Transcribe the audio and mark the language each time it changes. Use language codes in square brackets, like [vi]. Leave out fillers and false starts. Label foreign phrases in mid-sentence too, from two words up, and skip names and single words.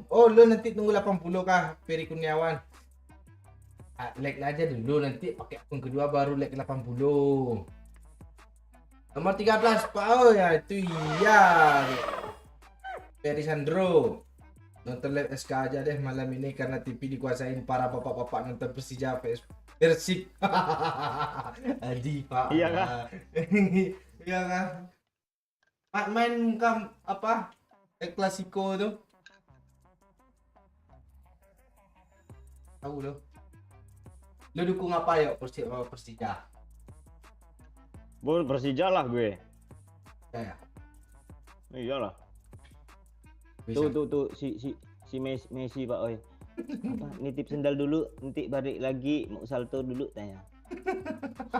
[id] Oh, lu nanti tunggu 80 kah, Ferry Kurniawan? Like aja dulu nanti pakai akun kedua baru like ke 80. Nomor 13 Pak. Oh ya itu iya. Ferry Sandro. Nonton live SK aja deh malam ini karena TV dikuasain para bapak-bapak nonton Persija vs Persib. Adi Pak. Iya kah? Iya kan? Pak main kam apa? El Clasico tuh. Tahu lo. Lo dukung apa ya Persija? Persija lah gue. Ya. Iyalah. Bisa. Tuh si Messi Pak Oi. Apa nitip sendal dulu, nanti balik lagi mau salto dulu tanya.